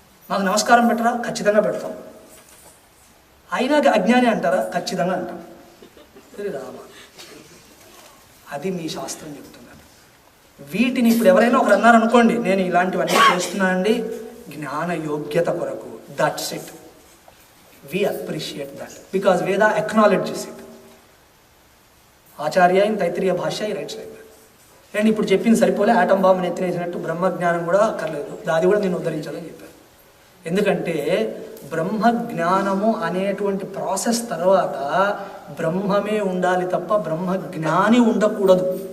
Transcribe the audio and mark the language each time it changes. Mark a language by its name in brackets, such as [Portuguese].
[Telugu] మాకు నమస్కారం పెట్టరా? ఖచ్చితంగా పెడతాం. అయినా అజ్ఞాని అంటారా? ఖచ్చితంగా అంటాం. రామ, అది మీ శాస్త్రం చెప్తున్నారు. వీటిని ఇప్పుడు ఎవరైనా ఒకరు అన్నారనుకోండి, నేను ఇలాంటివన్నీ చేస్తున్నానండి జ్ఞాన యోగ్యత కొరకు, [English] That's it. We appreciate that because Veda acknowledges it. Acharya in Taittiriya Bhashya he writes like that. [Telugu] And ఇప్పుడు చెప్పింది సరిపోలే, ఆటం బాంబుని ఎత్తినేసినట్టు బ్రహ్మజ్ఞానం కూడా అక్కర్లేదు, అది కూడా నేను ఉద్ధరించాలని చెప్పాను. ఎందుకంటే బ్రహ్మజ్ఞానము అనేటువంటి ప్రాసెస్ తర్వాత బ్రహ్మమే ఉండాలి తప్ప బ్రహ్మజ్ఞాని ఉండకూడదు.